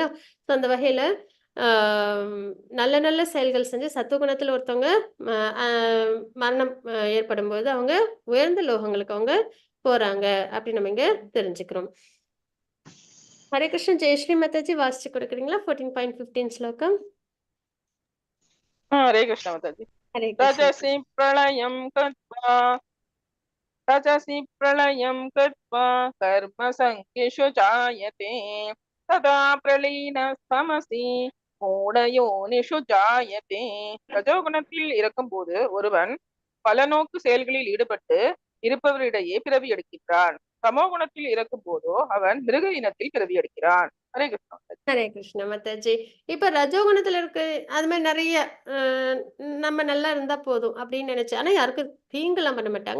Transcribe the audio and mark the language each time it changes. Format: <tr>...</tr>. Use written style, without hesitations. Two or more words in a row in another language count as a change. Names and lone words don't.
<ta>ஸோ அந்த வகையில நல்ல நல்ல செயல்கள் செஞ்சு சத்துவகுணத்துல ஒருத்தவங்க மரணம் ஏற்படும் போது அவங்க உயர்ந்த லோகங்களுக்கு அவங்க போறாங்க அப்படின்னு நம்ம இங்க தெரிஞ்சுக்கிறோம். ஹரே கிருஷ்ண. ஜெயஸ்ரீ மாதாஜி வாசிச்சு கொடுக்குறீங்களா? 14.15 ஸ்லோகம். ஹரே கிருஷ்ண மாதாஜி. ஹரே கிருஷ்ண.</ta> <sa>रजसि प्रलयं कृत्वा कर्मसङ्ख्येषु जायते तदा प्रलीनस्तमसि मूढयोनिषु जायते.</sa> <ta>ரஜோகுணத்தில் இருக்கும்போது ஒருவன் பல நோக்கு செயல்களில் ஈடுபட்டு இருப்பவரிடையே பிறவி எடுக்கின்றான். தமோகுணத்தில் இருக்கும் போதோ அவன் மிருக இனத்தில் பிறவி எடுக்கிறான். ஹரே கிருஷ்ணா. ஹரே கிருஷ்ண மாதாஜி. இப்ப ரஜோகுணத்துல இருக்கு அது மாதிரி நிறைய நம்ம நல்லா இருந்தா போதும் அப்படின்னு நினைச்சு, ஆனா யாருக்கும் தீங்குலாம் பண்ண மாட்டாங்க.</ta>